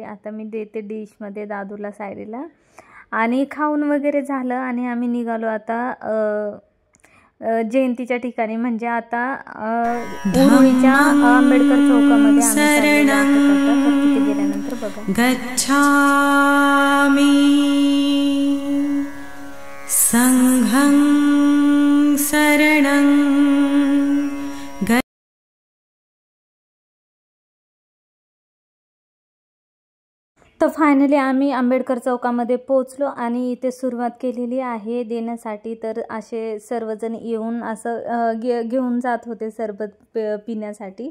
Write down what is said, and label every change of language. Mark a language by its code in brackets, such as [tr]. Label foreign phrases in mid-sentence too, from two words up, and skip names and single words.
[mr] आता मी देते डिशमध्ये दादूला साईडला आणि खाऊन वगैरे झालं आणि आम्ही निघालो आता जयंतीच्या ठिकाणी, म्हणजे आता उरुळीच्या आंबेडकर चौकामध्ये आम्ही तिथे गेल्यानंतर बघा [pi] गच्छामि संघं शरणं। [mr] तर फायनली आम्ही आंबेडकर चौकामध्ये पोहोचलो आणि इथे सुरुवात केलेली आहे देण्यासाठी। तर असे सर्वजण येऊन असं घेऊन जात होते सरबत पिण्यासाठी।